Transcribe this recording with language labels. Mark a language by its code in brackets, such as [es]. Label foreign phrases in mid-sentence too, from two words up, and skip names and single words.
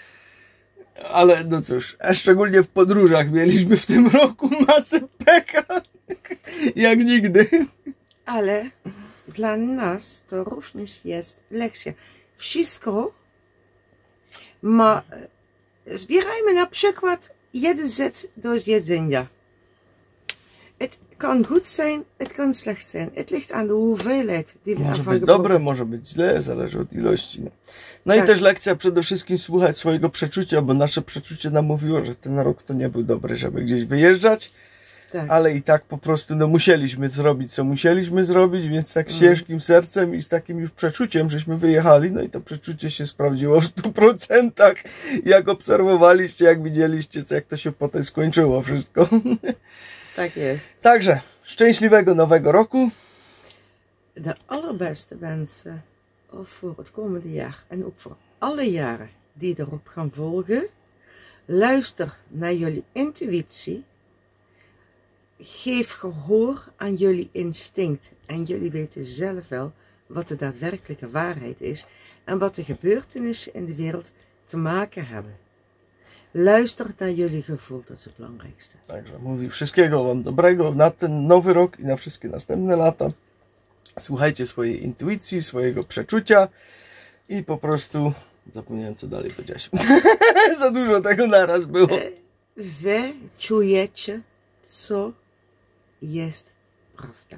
[pl] Ale no cóż, a szczególnie w podróżach mieliśmy w tym roku masę pecha. Jak nigdy. Ale dla nas to również jest lekcja. Wszystko ma... Zbierajmy na przykład jeden zet do jedzenia. [nl] Het kan goed zijn, het kan slecht zijn. Het ligt aan de hoeveelheid die we [pl] Może [nl] ervan [pl] być [nl] gebruiken. [pl] dobre, może być źle, zależy od ilości. No Tak. i też lekcja przede wszystkim słuchać swojego przeczucia, bo nasze przeczucie nam mówiło, że ten rok to nie był dobry, żeby gdzieś wyjeżdżać. Tak. Ale i tak po prostu no musieliśmy zrobić, co musieliśmy zrobić, więc tak ciężkim sercem i z takim już przeczuciem, żeśmy wyjechali. No i to przeczucie się sprawdziło w 100%, jak obserwowaliście, jak widzieliście, jak to się potem skończyło wszystko. Tak jest. Także szczęśliwego nowego roku. [nl] De allerbeste wensen voor het komende jaar en ook voor alle jaren die erop gaan volgen. Luister naar jullie intuïtie. Geef gehoor aan jullie instinct. En jullie weten zelf wel wat de daadwerkelijke waarheid is en wat de gebeurtenissen in de wereld te maken hebben. Luister naar jullie gevoel, dat is het belangrijkste. [pl] Także mówi wszystkiego wam dobrego na ten nowy rok i na wszystkie następne lata. Słuchajcie swojej intuicji, swojego przeczucia i po prostu zapomniałem, co dalej powiedziałeś. Za dużo tego naraz było. Wy czujecie, co jest prawda.